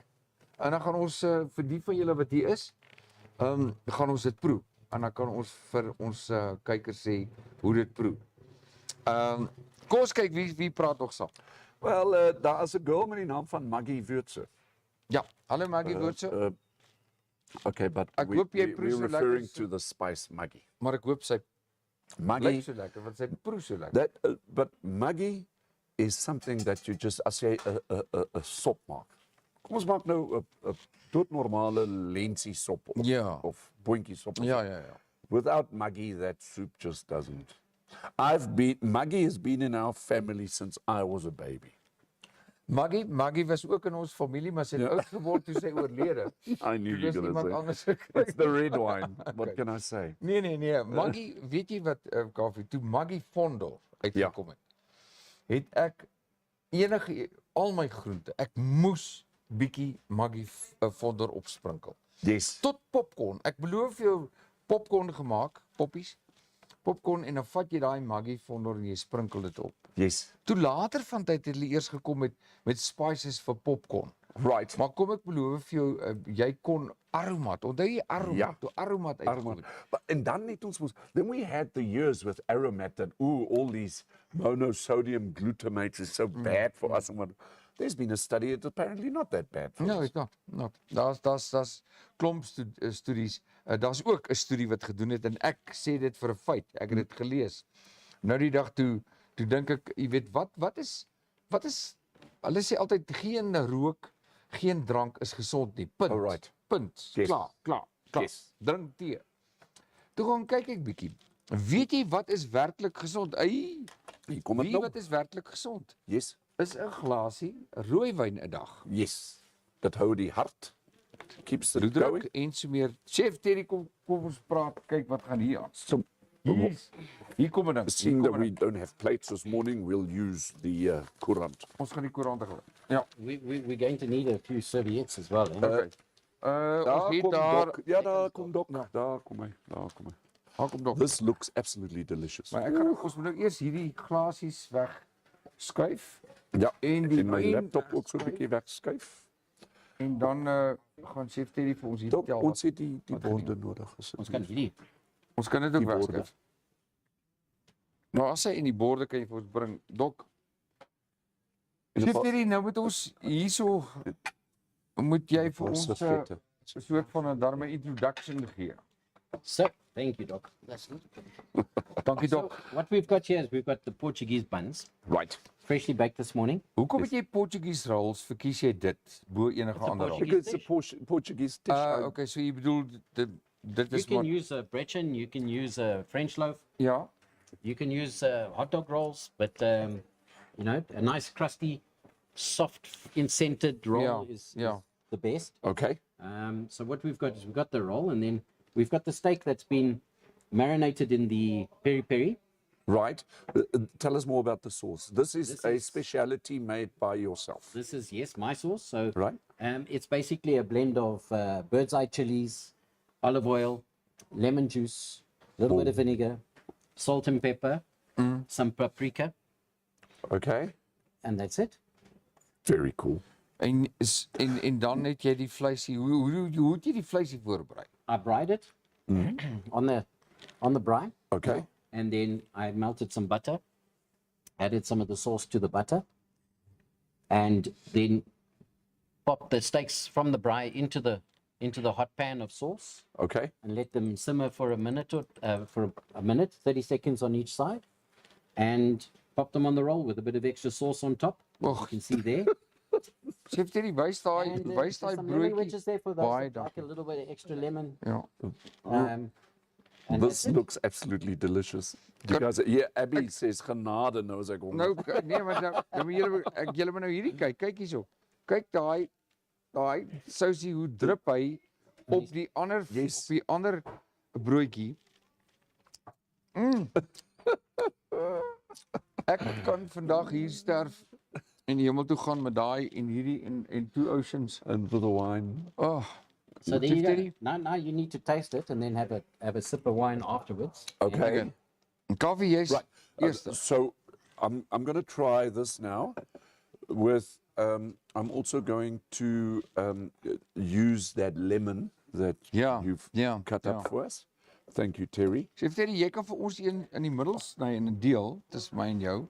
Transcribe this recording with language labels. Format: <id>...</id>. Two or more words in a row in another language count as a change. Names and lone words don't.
<af>En dan gaan ons vir die van julle wat hier is, gaan ons dit proe. En dan kan ons vir ons kykers sê hoe dit proe. Kom ons kyk wie praat nog saam. Well, daar is 'n girl met die naam van Maggie Würze. Ja, hallo Maggie Woordse.</af> <en>Okay, but</en> <af>Ek hoop jy proe</af> <en>we're</en> <af>so lekker</af> <en>referring so- to the spice Maggie.</en> <af>Maar ek hoop sy lyk Maggie, so lekker, want sy proe so lekker.</af> <en>but Maggie is something that you just,</en> <af>as jy 'n sop maak. Kom ons maak nou 'n doodnormale lensie sop Ja. of boontjie sop. Ja, ja, ja.</af> <en>Without Maggie, that soup just doesn't. Maggie has been in our family since I was a baby.</en> <af>Maggie was ook in ons familie, maar sy het oud geword toe sy oorlede.</af> <en>I knew</en> <af>Toe</af> <en>you was were</en> <af>iemand</af> <en>going to</en> <af>anders</af> <en>say.</en> <af>gekry.</af> <en>It's the red wine. What can I say?</en> <af>Nee. Maggie, weet jy wat, Kaufeee, toe Maggie Vondel uitgekom het ek al my groente, ek moes bietjie Maggie Vondel opsprinkel.</af> <en>Yes.</en> <af>Tot popcorn. Ek beloof jou popcorn gemaak, poppies. Popcorn en dan vat jy daai Maggie Vondel en jy sprinkel dit op.</af> <en>Yes.</en> <af>Toe later van tyd het hulle eers gekom met spices vir popcorn.</af> <en>Right.</en> <af>Maar kom ek beloof vir jou, jy kon aromat. Onthou jy aromat? Ja. Toe aromat uitgekom.</af> <en>But and</en> <af>dan het ons</af> <en>then we had the years with aromat that all these monosodium glutamate is so bad for us and what. There's been a study, it's apparently not that bad for No, us. it's not.</en> <af>Daar's klomp studies. Daar's ook 'n studie wat gedoen het en ek sê dit vir 'n feit. Ek het dit gelees. Nou die dag toe dink ek, jy weet wat is hulle sê altyd geen rook, geen drank is gesond nie. Punt.</af> <en>Alright.</en> <af>Punt.</af> <en>Yes.</en> <af>Klaar.</af> <en>Yes.</en> <af>Drink tee. Toe gaan kyk ek bietjie. Weet jy wat is werklik gesond? Hier kom dit Wie nou. wat is werklik gesond?</af> <en>Yes.</en> <af>Is 'n glasie rooiwyn 'n dag. Yes. Dat hou die hart.</af> <en>Keeps the</en> <af>Bloeddruk</af> <en>going.</en> <af>en so meer. Chef Terry, kom ons praat, kyk wat gaan hier aan.</af> <en>So,</en> <af>Hier kom 'n ding.</af> <en>seeing that we don't have plates this morning, we'll use the courant.</en> <af>Ons gaan die koerante gebruik. Ja.</af> <en>We're going to need a few serviettes as well. Eh?</en> <af>Ons het daar Doc. Ja, daar kom Doc. Daar kom hy. Daar kom dok.</af> <en>This looks absolutely delicious.</en> <af>Maar ons moet nou eers hierdie glasies weg skuif Ja, en die en my pen laptop ook so 'n bietjie wegskuif. en dan gaan Chef Terry vir ons hier Doc, vertel. ons het die borde nodig. Ons kan hierdie. Ons kan dit ook die borde. wegskuif. Nou as hy in die borde kan jy vir ons bring. Dok. Chef Terry, nou moet ons hierso moet jy vir ons 'n soort van 'n darme introduction gee.</af> <en>So, thank you, Doc.</en> <af>Dankie</af> <en>So,</en> <af>Dok.</af> <en>what we've got here is we've got the Portuguese buns, Right. freshly baked this morning.</en> <af>Hoekom het jy</af> <en>Portuguese rolls</en> <af>verkies jy dit bo enige ander rol?</af> <en>Because it's a Portuguese dish.</en> <af>Okay, so jy bedoel dit</af> <en>You</en> <af>is</af> <en>can</en> <af>maar</af> <en>use a brechin, you can use a French loaf,</en> <af>ja.</af> <en>you can use hot dog rolls, but you know, a nice crusty, soft, scented roll Yeah, is yeah. the best. Okay. So what we've got is we've got the roll, and then we've got the steak that's been marinated in the peri peri. Right. Tell us more about the sauce. This is This a is- speciality made by yourself. This is, yes, my sauce. So Right. it's basically a blend of bird's eye chilies, olive oil, lemon juice, a little bit of vinegar, salt and pepper, some paprika, Okay. and that's it. Very cool.</en> <af>En dan het jy die vleisie. Hoe het jy die vleisie voorberei?</af> <en>I fried it on the brine, Okay. and then I melted some butter, added some of the sauce to the butter, and then popped the steaks from the brine into the hot pan of sauce, Okay. and let them simmer for a minute, 30 seconds on each side, and pop them on the roll with a bit of extra sauce on top. You Och, can see there.</en> <af>Chef Terry, wys daai</af> <en>And</en> <af>wys daai</af> <en>some lemon</en> <af>broodjie.</af> <en>wedges there for those</en> <af>Baie</af> <en>that like a</en> <af>dankie.</af> <en>little bit of extra lemon.</en> <af>Ja.</af> <en>And This that's it. looks absolutely delicious. You guys, yeah, Abby says</en> <af>genade nou as ek hom. Nou nee, maar nou moet julle moet nou hierdie kyk. Kyk hierso. Kyk daai sousie hoe drup hy op die ander Yes. op die ander broodjie. Ek kan vandag hier sterf en hemel toe gaan met daai en hierdie en Two Oceans.</af> <en>And for the wine. Oh, So there Chef you go. Terry? Now you need to taste it and then have a sip of wine afterwards. Okay.</en> <af>Kaufeee, jy's</af> <en>Right.</en> <af>eerste.</af> <en>So I'm going to try this now with, I'm also going to use that lemon that</en> <af>Ja,</af> <en>you've</en> <af>ja,</af> <en>cut</en> <af>ja.</af> <en>up for us. Thank you, Terry.</en> <af>Chef Terry, jy kan vir ons een in die middel sny en 'n deel tussen my en jou.</af>